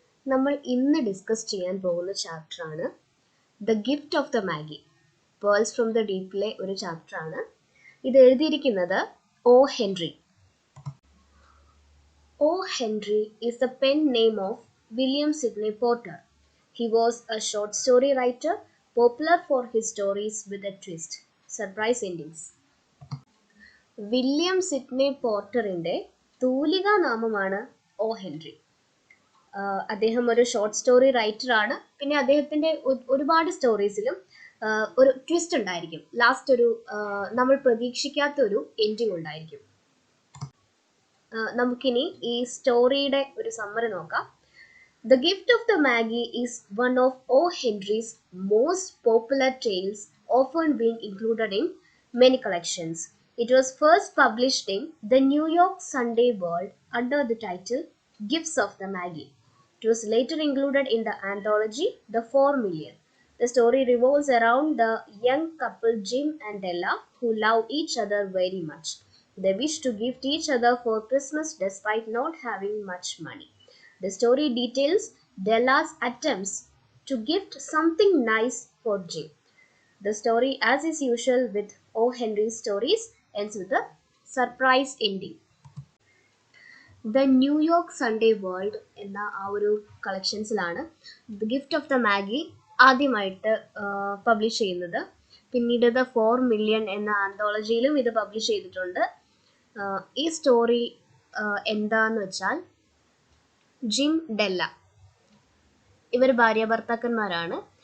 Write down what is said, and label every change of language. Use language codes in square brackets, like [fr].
[ml] നമ്മൾ ഇന്ന് ഡിസ്കസ് ചെയ്യാൻ പോകുന്ന ചാപ്റ്ററാണ് the gift of the Maggi. Pearls from the ഡീപ്പിലെ ഒരു ചാപ്റ്ററാണ്. ഇത് എഴുതിയിരിക്കുന്നത് O Henry. [en] O Henry is the pen name of William Sydney Porter. He was a short story writer, popular for his stories with a twist, surprise endings. [ml] William Sydney പോർട്ടറിൻ്റെ തൂലികാ നാമമാണ് O Henry. അദ്ദേഹം ഒരു short story writer ആണ്. പിന്നെ അദ്ദേഹത്തിൻ്റെ ഒരുപാട് സ്റ്റോറീസിലും ഒരു twist ഉണ്ടായിരിക്കും. Last ഒരു നമ്മൾ പ്രതീക്ഷിക്കാത്ത ഒരു എൻഡിങ് ഉണ്ടായിരിക്കും. നമുക്കിനി ഈ സ്റ്റോറിയുടെ ഒരു സമ്മറി നോക്കാം. [en] The Gift of the Maggie is one of O. Henry's most popular tales, often being included in many collections. It was first published in the New York Sunday World under the title Gifts of the Maggie. It was later included in the anthology The 4 Million. The story revolves around the young couple Jim and Della, who love each other very much. They wish to gift each other for Christmas despite not having much money. The story details Della's attempts to gift something nice for Jim. The story, as is usual with O. Henry's stories, ends with a surprise ending. [ml] The New York Sunday World എന്ന ആ ഒരു കളക്ഷൻസിലാണ് the gift of the Maggi ആദ്യമായിട്ട് publish ചെയ്യുന്നത്. പിന്നീട് the 4 million എന്ന ആന്തോളജിയിലും ഇത് publish ചെയ്തിട്ടുണ്ട്. ഈ സ്റ്റോറി എന്താന്ന് വെച്ചാൽ, ജിം, ഡെല്ല ഇവർ ഭാര്യ ഭർത്താക്കന്മാരാണ്.